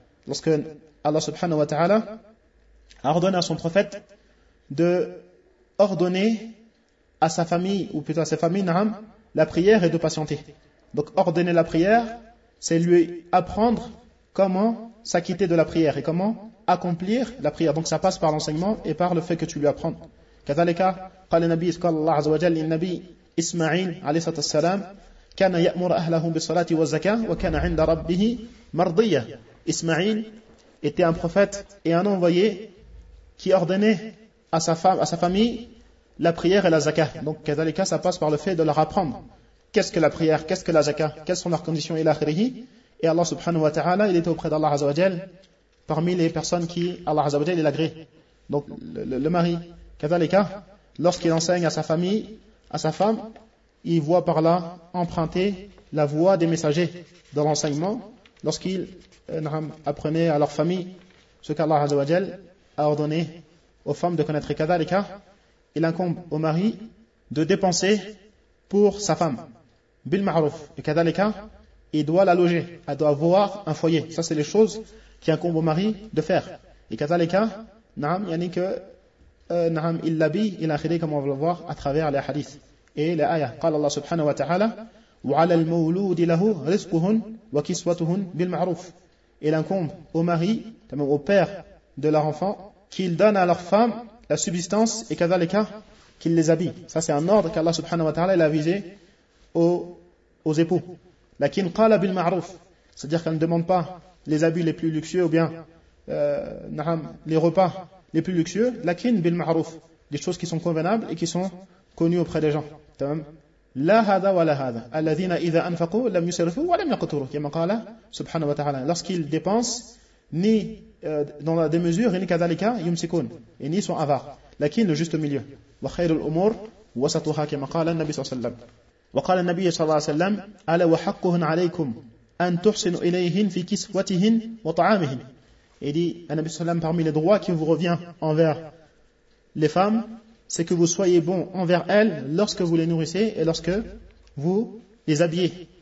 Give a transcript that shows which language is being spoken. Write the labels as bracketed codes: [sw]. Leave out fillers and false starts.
[fr] Lorsque Allah subhanahu wa ta'ala a ordonné à son prophète de ordonner à sa famille, ou plutôt à sa famille, naam, la prière et de patienter. Donc ordonner la prière, c'est lui apprendre comment s'acquitter de la prière et comment accomplir la prière. Donc ça passe par l'enseignement et par le fait que tu lui apprends. [ar] كذلك قال النبي صلى الله عليه وسلم للنبي إسماعيل عليه الصلاة والسلام كان يأمر أهله بالصلاة والزكاة وكان عند ربه مرضية. [fr] إسماعيل était un prophète et un envoyé qui ordonnait à sa femme, à sa famille, la prière et la zaka. Donc كذلك ça passe par le fait de leur apprendre qu'est-ce que la prière, qu'est-ce que la zaka, quelles sont leurs conditions, et Allah subhanahu wa ta'ala, il était auprès d'Allah azawajal parmi les personnes qui Allah azawajal il agrée. Donc le mari, kazalika, lorsqu'il enseigne à sa famille, à sa femme, il voit par là emprunter la voie des messagers dans l'enseignement, lorsqu'il apprenait à leur famille ce qu'Allah azawajal a ordonné aux femmes de connaître. Kazalika, il incombe au mari de dépenser pour sa femme. Bil ma'ruf. Et kadalika, il doit la loger. Elle doit avoir un foyer. Ça, c'est les choses qui incombent au mari de faire. Et kadalika, na'am, yani que, na'am, il l'habille, il a khidé, comme on va le voir à travers les hadiths. Et les ayahs. [ar] Qala Allah subhanahu wa ta'ala, وعلى المولود له رزقه وكسوته بالمعروف. [fr] Il incombe au mari, même au père de leur enfant, qu'il donne à leur femme la subsistance et kadalika qu'il les habille. Ça, c'est un ordre qu'Allah subhanahu wa ta'ala il a visé aux époux. Lakin qala bil ma'ruf, c'est-à-dire qu'elle ne demande pas les habits les plus luxueux ou bien les repas les plus luxueux. Lakin bil ma'ruf, des choses qui sont convenables et qui sont connues auprès des gens. [ar] La hada wa la hada. Alladhina idha anfaqu lam yusrifu wa lam yaqturu. Comme قال سبحانه وتعالى. [fr] Lorsqu'ils dépensent ni dans la démesure ni كذلك يمسكون. Et ni sont avares. Lakin le juste milieu. [ar] Wa khayrul umur wasatuha comme قال النبي صلى الله عليه وسلم. Wa qala an-nabi صلى الله عليه وسلم ala wa haqquhun alaykum an tuhsinu ilayhin fi kiswatihin wa ta'amihin. [fr] Et dit le Nabi صلى الله عليه وسلم parmi les droits qui vous revient envers les femmes, c'est que vous soyez bon envers elles lorsque vous les nourrissez et lorsque vous les habillez.